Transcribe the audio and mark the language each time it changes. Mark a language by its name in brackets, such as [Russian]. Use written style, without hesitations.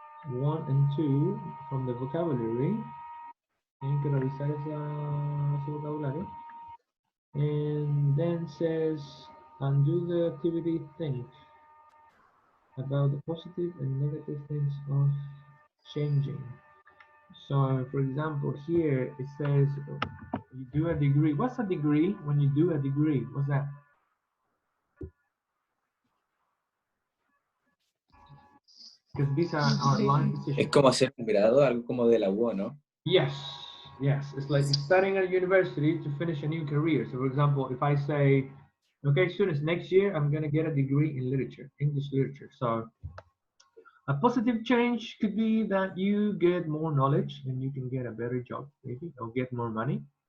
[English] 1 and 2 from the vocabulary. [Spanish] Tienen que revisar ese vocabulario. [English] And then says, and do the activity think about the positive and negative things of changing. So, for example, here it says you do a degree. What's a degree when you do a degree? What's that? Because these are line positions. [Spanish] Es como hacer un grado, algo como de la U, ¿no? [English] Yes, yes. It's like studying at university to finish a new career. So, for example, if I say, okay, students, next year I'm going to get a degree in literature, English literature. So, a positive change could be that you get more knowledge and you can get a better job, maybe, or get more money.